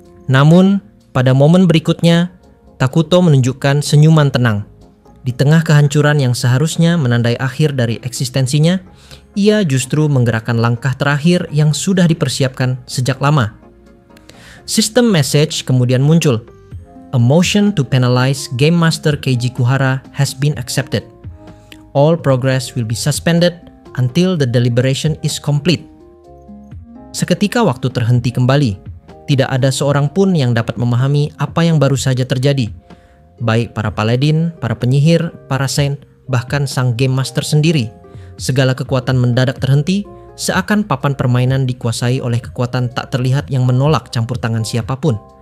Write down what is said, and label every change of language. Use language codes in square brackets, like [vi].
[id] Namun, pada momen berikutnya, Takuto menunjukkan senyuman tenang. Di tengah kehancuran yang seharusnya menandai akhir dari eksistensinya, ia justru menggerakkan langkah terakhir yang sudah dipersiapkan sejak lama. Sistem message kemudian muncul. [en] A motion to penalize Game Master Keiji Kuhara has been accepted. All progress will be suspended until the deliberation is complete. [id] Seketika waktu terhenti kembali. Tidak ada seorang pun yang dapat memahami apa yang baru saja terjadi. Baik para paladin, para penyihir, para saint, bahkan sang Game Master sendiri. Segala kekuatan mendadak terhenti, seakan papan permainan dikuasai oleh kekuatan tak terlihat yang menolak campur tangan siapapun.